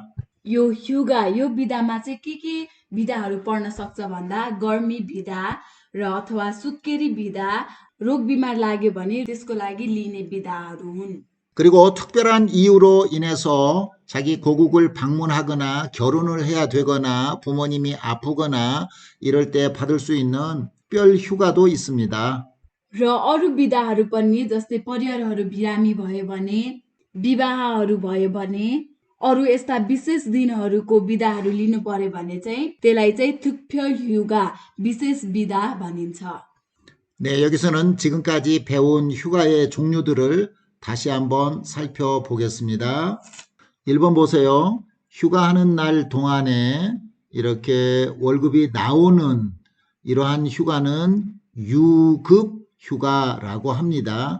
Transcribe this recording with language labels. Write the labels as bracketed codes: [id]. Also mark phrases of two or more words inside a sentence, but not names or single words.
[ne] यो बिदामा चाहिँ के बिदाहरू पर्न सक्छ भन्दा गर्मी बिदा र अथवा सुत्केरी बिदा, रोग बिमार लाग्यो भने त्यसको लागि लिने बिदाहरू हुन्। [ko] 그리고 특별한 이유로 인해서 자기 고국을 방문하거나 결혼을 해야 되거나 부모님이 아프거나 이럴 때 받을 수 있는 특별 휴가도 있습니다. [ne] र अरू बिदाहरू पनि जस्तै परिवारहरू बिरामी भयो भने, विवाहहरू भयो भने, अरू यस्ता विशेष दिनहरूको बिदाहरू लिनु पर्यो भने चाहिँ त्यसलाई चाहिँ [ko] 특별 휴가, [ne] विशेष बिदा भनिन्छ। [ko] 네, 여기서는 지금까지 배운 휴가의 종류들을 다시 한번 살펴보겠습니다. 1번 보세요. 휴가하는 날 동안에 이렇게 월급이 나오는 이러한 휴가는 유급 휴가라고 합니다.